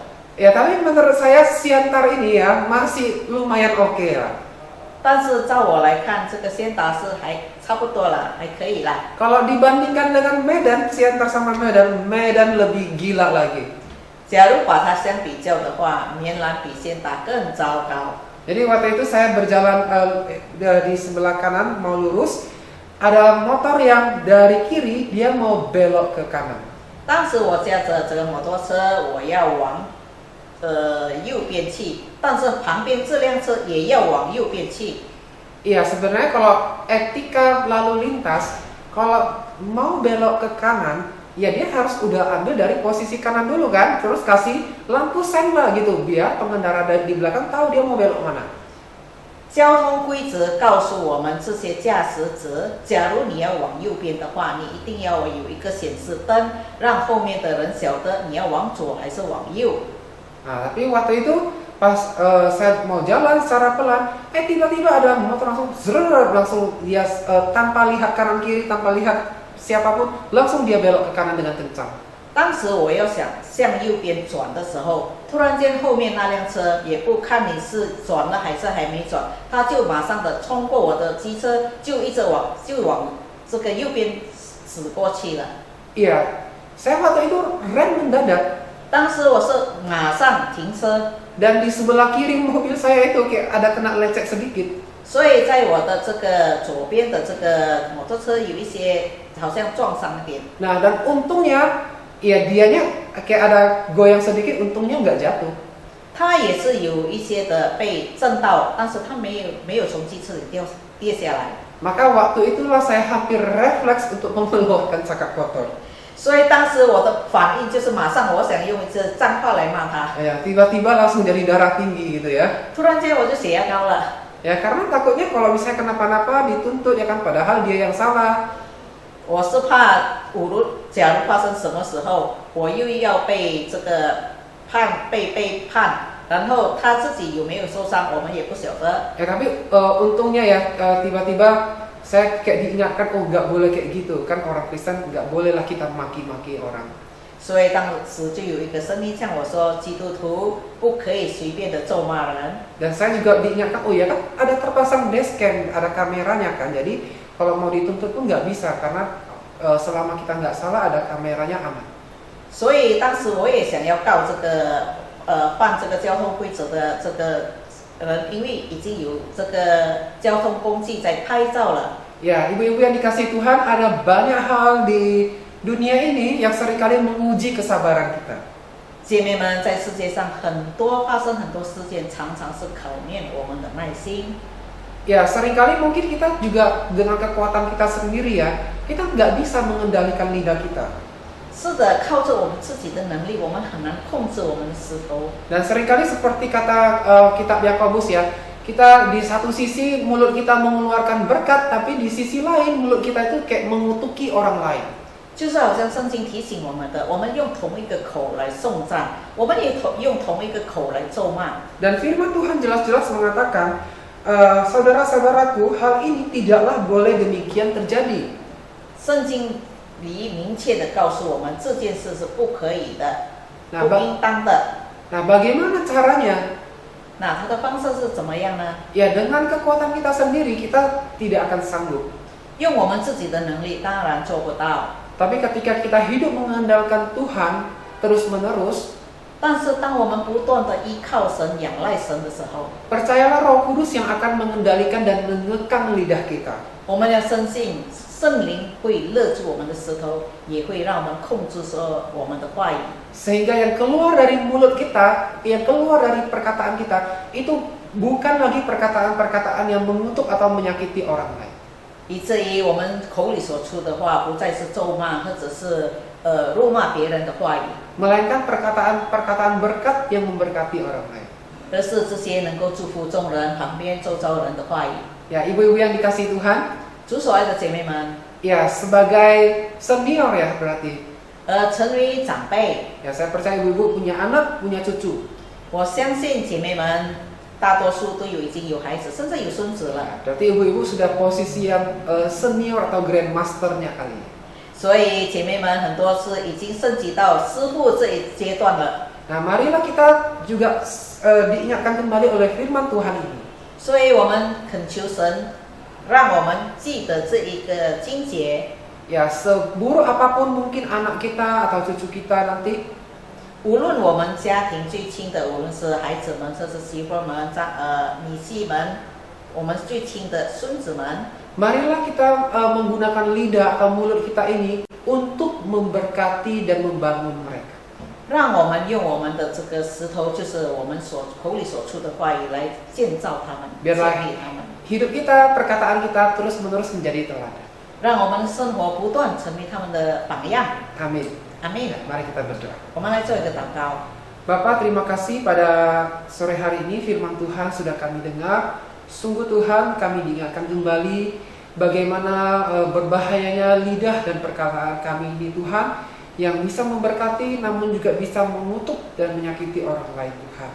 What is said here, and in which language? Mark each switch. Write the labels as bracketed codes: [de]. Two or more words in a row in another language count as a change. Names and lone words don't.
[id] Ya, tapi menurut saya Siantar ini ya masih lumayan oke lah. [zh] 但是照我来看，这个先达是还差不多了，还可以啦。 [id] Kalau dibandingkan dengan Medan, Siantar sama Medan lebih gila lagi. [zh] 假如把它相比较的话，棉兰比先达更糟糕。 [id] Jadi waktu itu saya berjalan di sebelah kanan mau lurus, ada motor yang dari kiri dia mau belok ke kanan. [zh] 当时我驾着这个摩托车，我要往右边去，但是旁边这辆车也要往右边去。 [id] Iya, sebenarnya kalau etika lalu lintas, kalau mau belok ke kanan, ya dia harus udah ambil dari posisi kanan dulu kan, terus kasih lampu sen lah gitu, biar pengendara di belakang tahu dia mau belok mana. [zh] 交通规则告诉我们这些驾驶者，假如你要往右边的话，你一定要有一个显示灯，让后面的人晓得你要往左还是往右。 [id] Nah, tapi waktu itu pas saya mau jalan secara pelan, tiba-tiba ada motor langsung dia tanpa lihat kanan kiri, tanpa lihat siapapun, langsung dia belok ke kanan dengan kencang. [zh] 当时我要想向右边转的时候，突然间后面那辆车也不看你是转了还是还没转，他就马上的冲过我的机车，就一直往这个右边驶过去了。 [id] Iya, saya waktu itu rem mendadak [zh] 当时我是马上停车， [id] dan di sebelah kiri mobil saya itu kayak ada kena lecet sedikit. [zh] 所以在我的这个左边的这个摩托车有一些好像撞伤一点。 [id] Nah, dan untungnya, ya dianya kayak ada goyang sedikit, untungnya nggak jatuh. [zh] 他也是有一些的被震到，但是他没有从机车里跌下来。 [id] Maka waktu itulah saya hampir refleks untuk mengeluarkan cakap kotor. [zh] 所以当时我的反应就是马上我想用一句脏话来骂他。 [id] Ya, tiba-tiba langsung jadi darah tinggi gitu ya. [zh] 突然间我就血压高了。 [id] Ya, karena takutnya kalau misalnya kenapa-napa dituntut ya kan, padahal dia yang salah. [zh] 我是怕假如发生什么时候，我又要被这个被判，然后他自己有没有受伤，我们也不晓得。 [id] Ya, tapi untungnya ya tiba-tiba saya kayak diingatkan, oh nggak boleh kayak gitu kan, orang Kristen nggak bolehlah kita maki-maki orang. [zh] 所以当时就有一个声音向我说，基督徒不可以随便的咒骂人。 [id] Dan saya juga diingatkan, oh ya kan ada terpasang dashcam, ada kameranya kan, jadi kalau mau dituntut pun nggak bisa karena selama kita nggak salah ada kameranya aman. [zh] 所以当时我也想要告这个犯这个交通规则的这个人，因为已经有这个交通工具在拍照了。 [id] Ya, ibu-ibu yang dikasih Tuhan, ada banyak hal di dunia ini yang seringkali menguji kesabaran kita. [zh] 姐妹们，在世界上发生很多事件，常常是考验我们的耐心。 [id] Ya, seringkali mungkin kita juga dengan kekuatan kita sendiri ya, kita nggak bisa mengendalikan lidah kita. [zh] 是的，靠着我们自己的能力，我们很难控制我们的舌头。 [id] Dan seringkali seperti kata kitab Yakobus ya, kita di satu sisi mulut kita mengeluarkan berkat, tapi di sisi lain mulut kita itu kayak mengutuki orang lain. [zh] 就是好像圣经提醒我们的，我们用同一个口来颂赞，我们也用同一个口来咒骂。 [id] Dan firman Tuhan jelas-jelas mengatakan, saudara-saudaraku, hal ini tidaklah boleh demikian terjadi. [zh] 圣经里明确的告诉我们，这件事是不可以的， [id] Nah, [zh] 不应当的。 [id] Nah, bagaimana caranya? [zh] 那它的方式是怎么样呢？ [id] Ya, dengan kekuatan kita sendiri kita tidak akan sanggup. [zh] 用我们自己的能力，当然做不到。 [id] Tapi ketika kita hidup mengandalkan Tuhan terus-menerus, [zh] 但是当我们不断的依靠神、仰赖神的时候， [id] percayalah Roh Kudus yang akan mengendalikan dan mengekang lidah kita. [zh] 我们要深信圣灵会勒住我们的舌头，也会让我们控制说我们的话语。 [id] Sehingga yang keluar dari mulut kita, yang keluar dari perkataan kita, itu bukan lagi perkataan-perkataan yang mengutuk atau menyakiti orang lain. [zh] 以至于我们口里所出的话，不再是咒骂或者是辱骂别人的话语， [id] Melainkan perkataan-perkataan berkat yang memberkati orang lain. [zh] 而是这些能够祝福众人、旁边周遭人的话语。 [id] Ya, ibu-ibu yang dikasih Tuhan, [zh] 主所爱的姐妹们， [id] ya sebagai senior ya berarti. [zh] 成为长辈， [id] Ya, saya percaya ibu-ibu punya anak, punya cucu. [zh] 我相信姐妹们大多数都已经有孩子，甚至有孙子了。 [id] Berarti ibu-ibu sudah posisi yang senior atau grandmasternya kali. [zh] 所以姐妹们很多是已经升级到师傅这一阶段了。 [id] Nah, marilah kita juga diingatkan kembali oleh firman Tuhan ini. [zh] 所以我们恳求神，让我们记得这一个经节。 [id] Ya, seburuk apapun mungkin anak kita atau cucu kita nanti, [zh] 无论我们家庭最亲的，无论是孩子们，甚至媳妇们、女婿们，我们最亲的孙子们， [id] marilah kita menggunakan lidah atau mulut kita ini untuk memberkati dan membangun mereka. [zh] 让我们用我们的这个石头，就是我们口里所出的话语来建造他们，建 [id] Biarlah [zh] 立他们， [id] hidup kita, perkataan kita terus-menerus menjadi teladan. [zh] 让我们的生活不断成为他们的榜样。 [id] Amin. [zh] 阿妹， [id] Mari kita berdoa. [zh] 我们来做一个祷告。 [id] Bapak, terima kasih pada sore hari ini firman Tuhan sudah kami dengar. Sungguh Tuhan, kami diingatkan kembali bagaimana berbahayanya lidah dan perkataan kami ini Tuhan, yang bisa memberkati namun juga bisa mengutuk dan menyakiti orang lain Tuhan.